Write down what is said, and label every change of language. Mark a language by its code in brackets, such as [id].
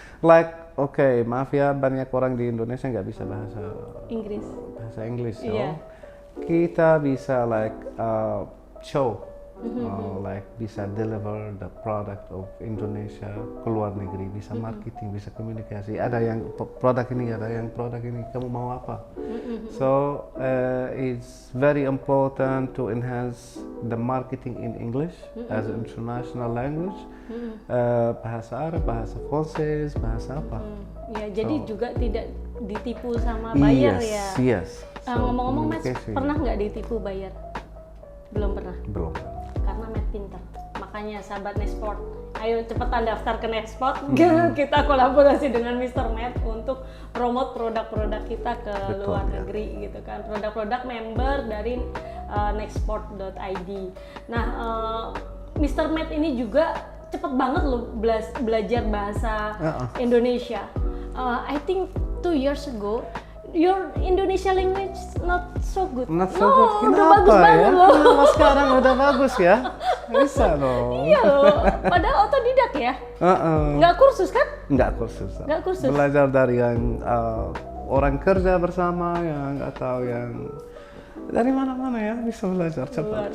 [id] Like, oke, maaf ya, banyak orang di Indonesia nggak bisa bahasa Inggris. Iya. Kita bisa like show. Like bisa [en] deliver the product of Indonesia [id] ke luar negeri, bisa marketing, bisa komunikasi. Ada yang produk ini, ada yang produk ini. Kamu mau apa? [en] So it's very important to enhance the marketing in English as an international language. [id] Bahasa Arab, bahasa Prancis, bahasa apa? Ya, jadi juga tidak ditipu sama buyer ya. [en] Yes. [id] Ngomong-ngomong, Matt pernah nggak ditipu buyer? Belum pernah. Belum. Karena Matt pintar. Makanya sahabat Nextport, ayo cepetan daftar ke Nextport. Kita kolaborasi dengan Mr. Matt untuk promote produk-produk kita ke luar negeri gitu kan. Produk-produk member dari nextport.id. Nah, Mr. Matt ini juga cepet banget loh belajar bahasa Indonesia. [en] I think 2 years ago your Indonesia language not so good. Not so good. Kenapa [id] udah bagus banget loh. Kenapa sekarang udah bagus ya? Bisa loh. Iya loh. Padahal otodidak ya. Nggak kursus kan? Nggak kursus. Nggak kursus. Belajar dari yang orang kerja bersama yang atau yang dari mana-mana ya bisa belajar cepat.